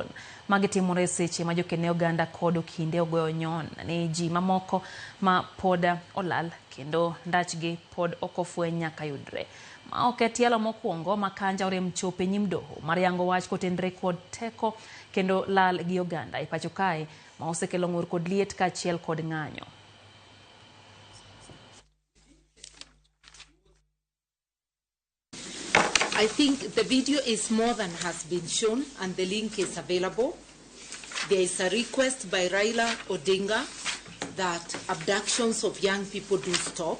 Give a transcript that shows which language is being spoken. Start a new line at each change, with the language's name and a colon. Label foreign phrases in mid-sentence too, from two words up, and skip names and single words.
Luo (Kenya and Tanzania): Magi timore seche ma jokene oganda kod kinde ogoyo nyon ne ji mamoko ma poda olal kendo ndachgi pod okofweny nyaka yudre. Ma ok tielo mokwongo ma Kanja orem chope nyim doho mar yango wach kotenre kod teko kendo lal gi oganda e pacho kae ma osekelo ng'ur kod liet kaachiel kod ng'anyo.
English: I think the video is more than has been shown, and the link is available. There is a request by Raila Odinga that abductions of young people do stop.